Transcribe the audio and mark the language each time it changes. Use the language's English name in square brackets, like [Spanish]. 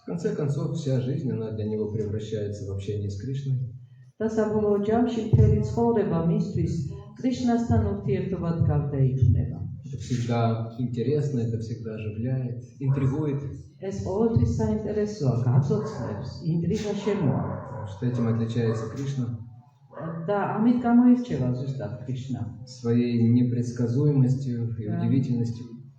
[Russian] В конце концов, вся жизнь, она для него превращается в общение с Кришной. [Georgian] და საბოლოო ჯამში მთელი ცხოვრება მისთვის კრიშნასთან ურთიერთობად გარდაიქმნება. [Russian] Это всегда интересно, это всегда оживляет, интригует. [Georgian] ეს ყოველთვის საინტერესოა, გაცოცხლებს, ინტრიგა შემოვა. [Russian] Что этим отличается Кришна? [Georgian] და ამით გამოირჩევა ზუსტად კრიშნა. [Russian] Своей непредсказуемостью и удивительностью.